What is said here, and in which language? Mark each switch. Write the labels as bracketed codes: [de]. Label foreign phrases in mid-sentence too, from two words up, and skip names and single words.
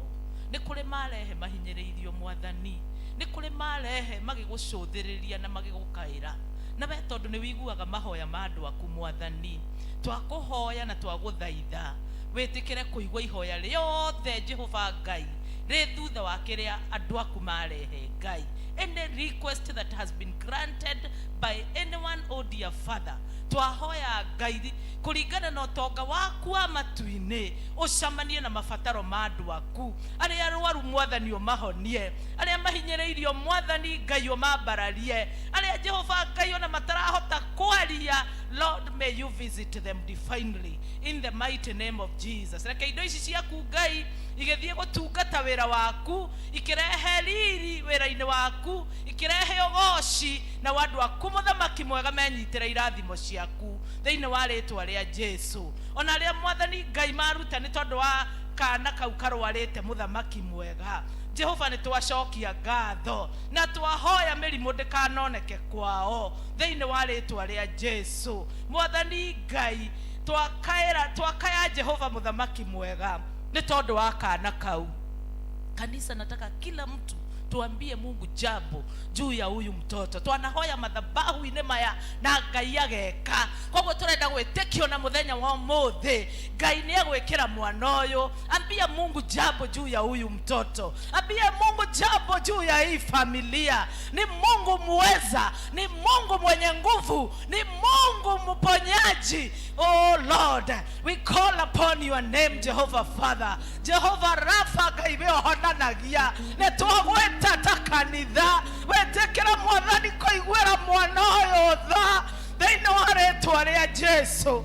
[ki] Ni kuri marehe mahinyiriirio Mwathani. Ni kuri marehe magigucuthiriria na magigukaira. Na we tondu ni wiguaga mahoya ma andu aku Mwathani, twakuhoya na twaguthaitha witikire kuigua ihoya riothe Jehova Ngai ri thutha wa kiria andu aku marehe Ngai. [en] Any request that has been granted by anyone, oh dear Father, [ki] twahoya Ngai kuringana na utonga waku wa matu-ini ucamanie na mabataro ma andu aku aria arwaru Mwathani umahonie, aria mahinyiriirio Mwathani Ngai umambararie, aria Jehova Ngai ona matarahota kwaria. [en] Lord, may you visit them divinely in the mighty name of Jesus. [ki] Reke indo ici ciaku Ngai igithie gutungata wira waku, ikirehe riri wira-ini waku, ikirehe ugoci na wandu aku muthamaki mwega menyitire irathimo ciaku thiini wa ritwa ria Jesu. Ona ria Mwathani Ngai maruta ni tondu wa kana kau karwarite muthamaki mwega. Jehova ni twacokia ngatho na twahoya mirimo ndikanoneke kwao thiini wa ritwa ria Jesu. Mwathani Ngai twakaya Jehova muthamaki mwega ni tondu wa kana kau. [sw] Kanisa nataka kila mtu tuambie Mungu jambo juu ya huyu mtoto. [ki] Twanahoya madhabahu-ini maya na Ngai ageka. Koguo turenda gwitikio na muthenya wa umuthi Ngai ni egwikira mwana uyu. [sw] Ambia Mungu jambo juu ya huyu mtoto. Ambia Mungu jambo juu ya hii familia. Ni Mungu muweza, ni Mungu mwenye nguvu, ni Mungu mponyaji. [en] Oh Lord, we call upon your name Jehovah Father. [ki] Jehovah Rapha Ngai we honanagia ne twagweta takanitha wetekera Mwathani kuiguira mwana uyu tha thiini wa ritwa ria Jesu.